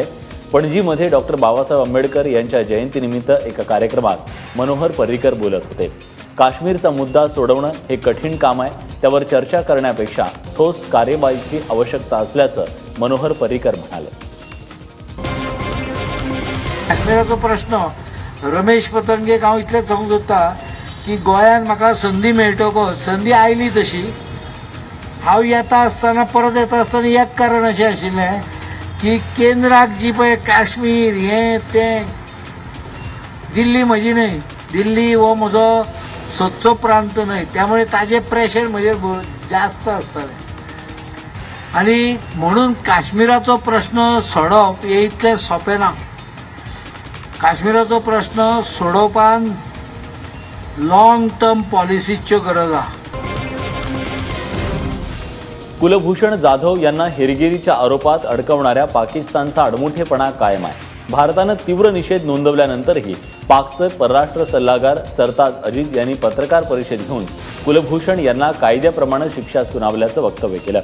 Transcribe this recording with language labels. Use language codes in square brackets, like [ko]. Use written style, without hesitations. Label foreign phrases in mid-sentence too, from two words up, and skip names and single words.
[mr] पणजीमध्ये डॉक्टर बाबासाहेब आंबेडकर यांच्या जयंतीनिमित्त एका कार्यक्रमात मनोहर पर्रीकर बोलत होते। काश्मीरचा मुद्दा सोडवणं हे कठीण काम आहे, त्यावर चर्चा करण्यापेक्षा ठोस कार्यवाहीची आवश्यकता असल्याचं मनोहर पर्रीकर म्हणाले। [kok] काश्मीराचो प्रश्न रमेश पतंगे हांव इतलें समजता की गोंयांत म्हाका संदी मेळटकच संदी आयली तशी हांव येता आसतना परत येता आसतना एक कारण अशें आशिल्लें की केंद्राक जी पळय काश्मीर हें तें दिल्ली म्हजी न्हय, दिल्ली हो म्हजो सदचो प्रांत न्हय, त्यामुळे ताजें प्रेशर म्हजेर जास्त आसतालें आनी म्हणून काश्मीराचो प्रश्न सोडप हें इतलें सोंपें ना। काश्मीराचो प्रश्न सोडोवपान [en] long term [kok] पॉलिसीच्यो गरज आहा। [mr] कुलभूषण जाधव यांना हेरगिरीच्या आरोपात अडकवणाऱ्या पाकिस्तानचा आडमुठेपणा कायम आहे। भारतानं तीव्र निषेध नोंदवल्यानंतरही पाकचे परराष्ट्र सल्लागार सरताज अजीज यांनी पत्रकार परिषद घेऊन कुलभूषण यांना कायद्याप्रमाणे शिक्षा सुनावल्याचं वक्तव्य केलं।